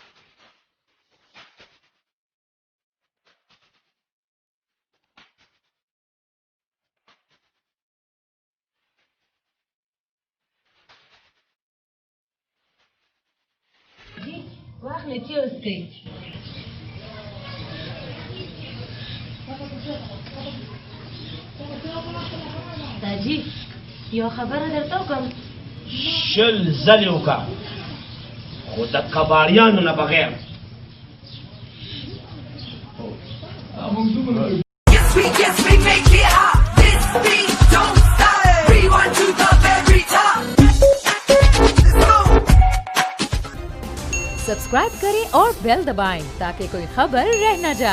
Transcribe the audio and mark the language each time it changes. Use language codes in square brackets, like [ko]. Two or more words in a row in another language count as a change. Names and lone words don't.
[ps] واخلې چې اوس کوي داجي یو خبره درته وکړم شل ځلې وکړه خو د کباړیانو نه بغیر [en] Yes, we make it hot. This beat don't stop. Rewind to the very top. Let's go. [hi] सब्सक्राइब करें और बेल दबाएं ताकि कोई खबर रह न जाए।